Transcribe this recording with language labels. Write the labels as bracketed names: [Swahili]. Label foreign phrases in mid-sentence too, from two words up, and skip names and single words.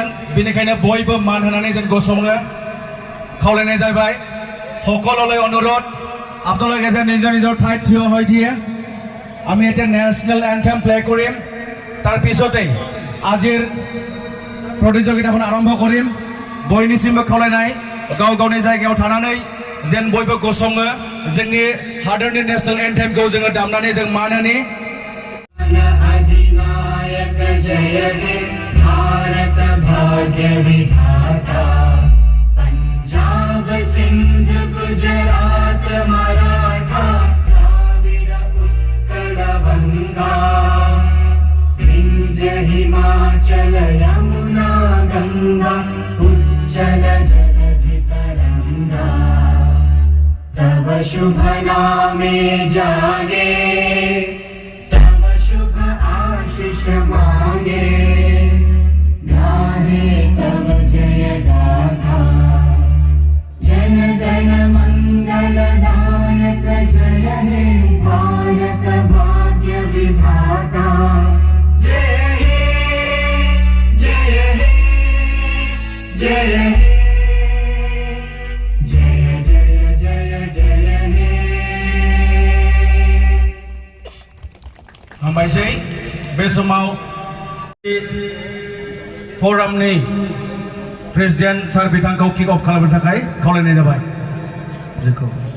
[Bodo] बेनिखायनो बयबो मान होनानै जों गसङो खावलायनाय जाबाय। [Assamese] সকললৈ অনুৰোধ, আপোনালোকে নিজৰ নিজৰ ঠাইত থিয় হৈ দিয়ে। আমি এতিয়া [English] national anthem play [Assamese] কৰিম, তাৰ পিছতেই আজিৰ প্ৰতিযোগিতাখন আৰম্ভ কৰিম। [Bodo] বয়निसिमबो खावलायनाय, गाव गावनि जायगायाव थानानै जेन बयबो गसङो, जोंनि हादोरनि [English] national anthem [Bodo] जोङो दामनानै जों मान होनि। [Bangla] জয় হে ভারত ভাগ্য বিধাতা পাঞ্জাব। সিন্ধ গুজরাট মারাঠা দ্রাবিড় উৎকল বঙ্গ বিন্ধ্য হিমাচল যমুনা গঙ্গা উচ্ছল জলধি তরঙ্গ তব শুভ নামে জাগে তব শুভ আশিস মাগে গাহে তব জয় গাথা জন গণ মঙ্গলদায়ক জয় হে ভারত ভাগ্য বিধাতা জয় হে জয় হে জয় হে জয় জয় জয় জয় হে [Bodo] हामबायसै बे समाव फरामनि [English] president sir [Bodo] बिथांखौ [English] kick off [Bodo] खालामनो थाखाय खावलायनाय जाबाय जोंखौ